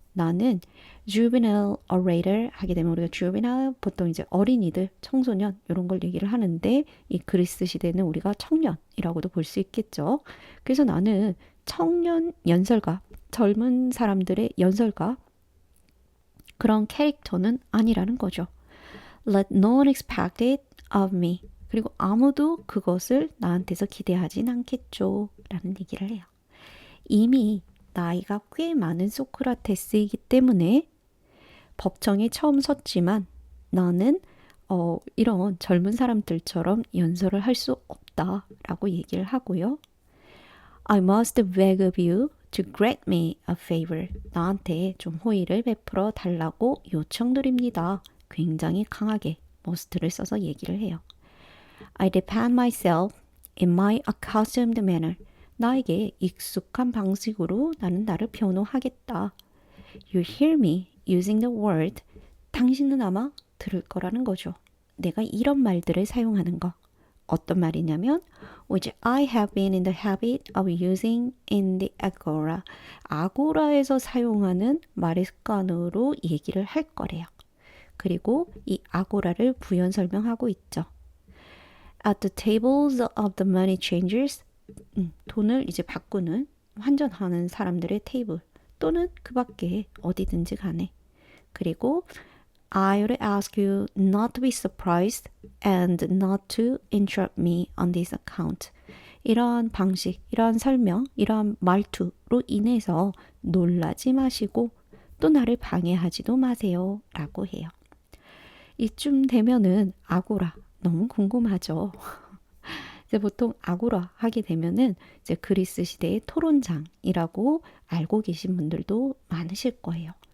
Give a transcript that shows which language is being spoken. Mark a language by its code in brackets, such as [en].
[ko] 나는 juvenile orator 하게 되면 우리가 juvenile 보통 이제 어린이들, 청소년 이런 걸 얘기를 하는데 이 그리스 시대는 우리가 청년이라고도 볼 수 있겠죠. 그래서 나는 청년 연설가, 젊은 사람들의 연설가 그런 캐릭터는 아니라는 거죠. [en] Let no one expect it of me. [ko] 그리고 아무도 그것을 나한테서 기대하진 않겠죠. 라는 얘기를 해요. 이미 나이가 꽤 많은 소크라테스이기 때문에 법정에 처음 섰지만 나는 이런 젊은 사람들처럼 연설을 할 수 없다라고 얘기를 하고요. [en] I must beg of you to grant me a favor. [ko] 나한테 좀 호의를 베풀어 달라고 요청드립니다. 굉장히 강하게 must를 써서 얘기를 해요. [en] I depend myself in my accustomed manner. [ko] 나에게 익숙한 방식으로 나는 나를 변호하겠다. [en] You hear me using the word. [ko] 당신은 아마 들을 거라는 거죠. 내가 이런 말들을 사용하는 거. 어떤 말이냐면 [en] which I have been in the habit of using in the agora. [ko] 아고라에서 사용하는 말의 습관으로 얘기를 할 거래요. 그리고 이 아고라를 부연 설명하고 있죠. [en] At the tables of the money changers. [ko] 돈을 이제 바꾸는 환전하는 사람들의 테이블 또는 그 밖에 어디든지 간에. 그리고 [en] I would ask you not to be surprised and not to interrupt me on this account. [ko] 이러한 방식, 이러한 설명, 이러한 말투로 인해서 놀라지 마시고 또 나를 방해하지도 마세요. 라고 해요. 이쯤 되면은 아고라 너무 궁금하죠. 이제 보통 아고라 하게 되면은 이제 그리스 시대의 토론장이라고 알고 계신 분들도 많으실 거예요.